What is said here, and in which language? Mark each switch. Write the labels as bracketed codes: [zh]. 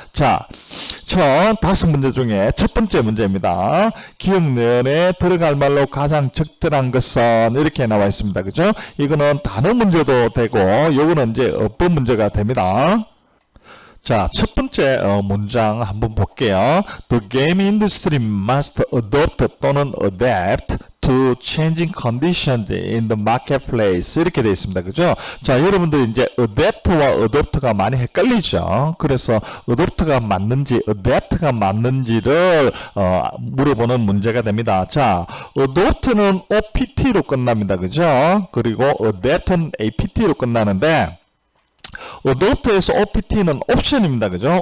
[ko] 자, 첫 5문제 중에 첫 번째 문제입니다. 기억년에 들어갈 말로 가장 적절한 것은 이렇게 나와 있습니다. 그죠? 이거는 단어 문제도 되고 요거는 이제 어법 문제가 됩니다. 자, 첫 번째 문장 한번 볼게요. [en] The game industry must adopt [ko] 또는 [en] adapt to changing conditions in the marketplace [ko] 이렇게 되어 있습니다. 그죠? 자, 여러분들이 이제 adapt와 adopt가 많이 헷갈리죠. 그래서 adopt가 맞는지 adapt가 맞는지를 물어보는 문제가 됩니다. 자, adopt는 opt로 끝납니다. 그죠? 그리고 adapt는 apt로 끝나는데 adopt에서 opt는 옵션입니다. 그죠?